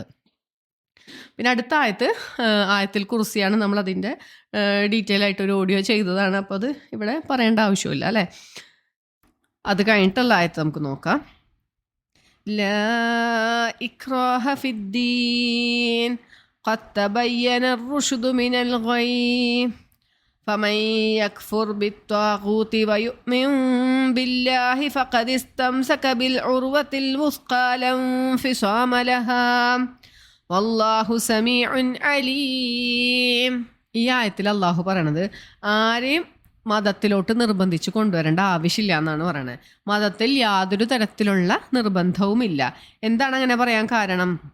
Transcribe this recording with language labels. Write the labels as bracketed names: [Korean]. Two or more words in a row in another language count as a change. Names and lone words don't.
[Malayalam] പിന്നെ അടുത്ത ആയത്തിൽ കുർസിയാണ്. നമ്മളതിൻ്റെ ഡീറ്റെയിൽ ആയിട്ടൊരു ഓഡിയോ ചെയ്തതാണ്. അപ്പോൾ അത് ഇവിടെ പറയേണ്ട ആവശ്യമില്ല, അല്ലേ? അത് കഴിഞ്ഞിട്ടുള്ള ആയത്ത് നമുക്ക് നോക്കാം. [Arabic] لا إكراه في الدين قد تبين الرشد من الغي فمن يكفر بالطاغوت ويؤمن بالله فقد استمسك بالعروة الوثقى لا انفصام لها والله سميع عليم. [Malayalam] ഈ ആയത്തിൽ അള്ളാഹു പറയണത് ആരെയും മതത്തിലോട്ട് നിർബന്ധിച്ച് കൊണ്ടുവരേണ്ട ആവശ്യമില്ല എന്നാണ് പറയണത്. മതത്തിൽ യാതൊരു തരത്തിലുള്ള നിർബന്ധവുമില്ല. എന്താണ് അങ്ങനെ പറയാൻ കാരണം?